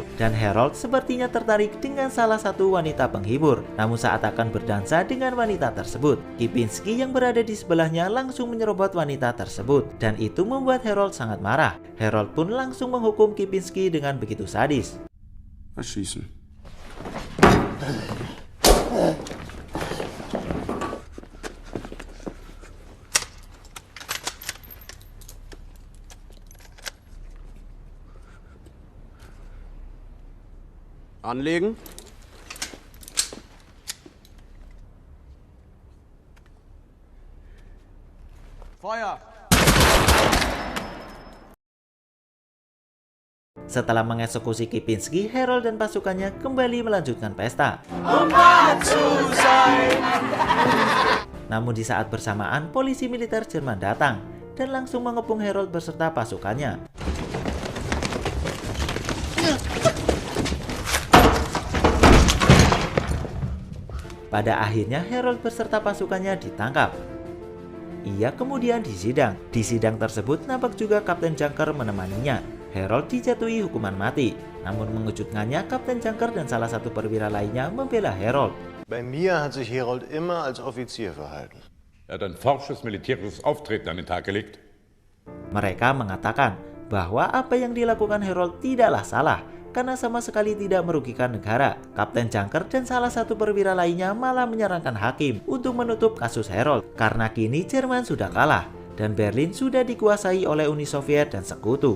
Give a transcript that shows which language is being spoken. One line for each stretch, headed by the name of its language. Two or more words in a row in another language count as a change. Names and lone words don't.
Indonesian: Dan Harold sepertinya tertarik dengan salah satu wanita penghibur. Namun saat akan berdansa dengan wanita tersebut, Kipinski yang berada di sebelahnya langsung menyerobot wanita tersebut. Dan itu membuat Harold sangat marah. Harold pun langsung menghukum Kipinski dengan begitu sadis.
German: Erschießen. Anlegen. Feuer.
Indonesian: Setelah mengeksekusi Kipinski, Harold dan pasukannya kembali melanjutkan pesta. Namun di saat bersamaan, polisi militer Jerman datang dan langsung mengepung Harold beserta pasukannya. Pada akhirnya Harold beserta pasukannya ditangkap. Ia kemudian disidang. Di sidang tersebut nampak juga Kapten Junker menemaninya. Harold dijatuhi hukuman mati. Namun mengejutkannya, Kapten Junker dan salah satu perwira lainnya membela Harold.
German: Bei mir hat sich Herold immer als Offizier verhalten. Er hat ein forsches militärisches Auftreten an den Tag gelegt.
Indonesian: Mereka mengatakan bahwa apa yang dilakukan Harold tidaklah salah karena sama sekali tidak merugikan negara. Kapten Junker dan salah satu perwira lainnya malah menyarankan hakim untuk menutup kasus Harold karena kini Jerman sudah kalah dan Berlin sudah dikuasai oleh Uni Soviet dan Sekutu.